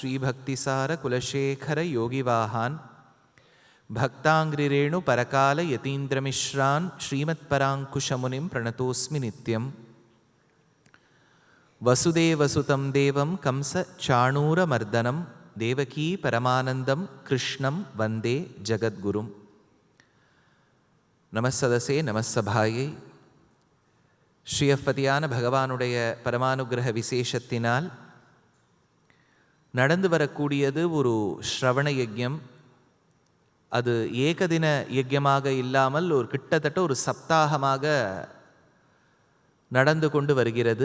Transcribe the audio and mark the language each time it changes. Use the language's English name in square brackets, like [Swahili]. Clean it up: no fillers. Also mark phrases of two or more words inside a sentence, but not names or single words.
[Sanskrit] श्रीभक्तिसारकुलशेखरयोगिवाहान् भक्तांग्रिरेणु परकाल यतीन्द्रमिश्रान् श्रीमत्पराङ्कुशमुनिं प्रणतोऽस्मि नित्यं वसुदेवसुतं देवं कंसचाणूरमर्दनं देवकी परमानन्दं कृष्णं वन्दे जगद्गुरुं नमस्सदसे नमस्सभायै [Tamil] ஸ்ரீயப்பதியான பகவானுடைய பரமானுகிரக விசேஷத்தினால் நடந்து வரக்கூடியது ஒரு ஸ்ரவண யஜ்யம். அது ஏகதின யஜ்யமாக இல்லாமல் ஒரு கிட்டத்தட்ட ஒரு சப்தாகமாக நடந்து கொண்டு வருகிறது.